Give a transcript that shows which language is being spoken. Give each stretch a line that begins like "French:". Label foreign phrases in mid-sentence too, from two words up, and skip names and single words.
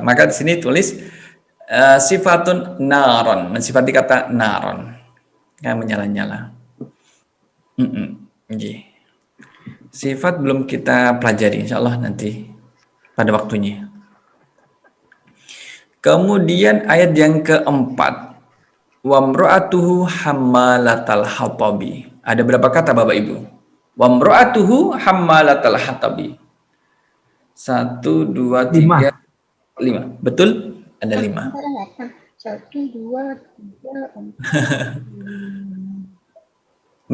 Indonesian: Maka di sini tulis
Arabic: صفة نارا,
Indonesian: mensifati kata naron, yang menyala-nyala. Sifat belum kita pelajari, insya Allah nanti pada waktunya. Kemudian ayat yang keempat,
Arabic: وامرأته حمالة الحطب.
Indonesian: Ada berapa kata Bapak Ibu?
Arabic: وامرأته حمالة الحطب.
Indonesian: 1, 2, 3, 5. Betul? Ada 5. 1, 2, 3, 4.